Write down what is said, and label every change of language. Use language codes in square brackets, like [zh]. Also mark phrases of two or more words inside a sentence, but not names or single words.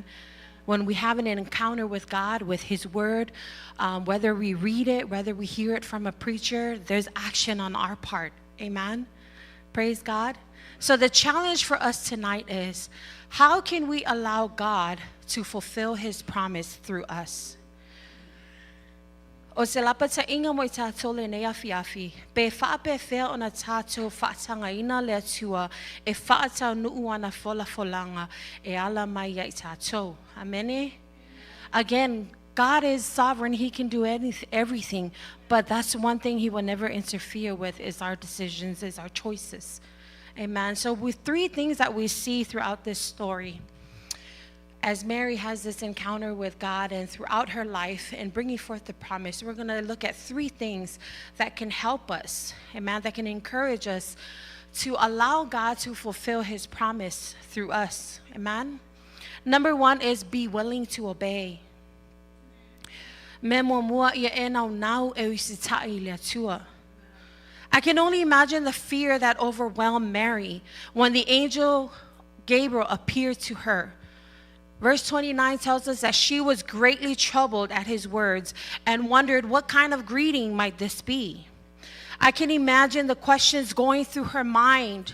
[en] When we have an encounter with God, with his word, whether we read it, whether we hear it from a preacher, there's action on our part, amen? Praise God. So the challenge for us tonight is, how can we allow God to fulfill his promise through us? [sm] O se lapa ta inga mo I tatou le nei afi, pe faapefea ona tatou faatagaina Le Atua, e faataunuuina folafolaga, e ala mai I tatou. [en] Amen. Again, God is sovereign. He can do everything, but that's one thing he will never interfere with, is our decisions, is our choices. Amen. So with three things that we see throughout this story, as Mary has this encounter with God and throughout her life and bringing forth the promise, we're going to look at three things that can help us, amen, that can encourage us to allow God to fulfill his promise through us, amen. Number one is be willing to obey. [sm] Me moa ia e naunau e usiusitai Le Atua. [en] I can only imagine the fear that overwhelmed Mary when the angel Gabriel appeared to her. Verse 29 tells us that she was greatly troubled at his words and wondered what kind of greeting might this be. I can imagine the questions going through her mind.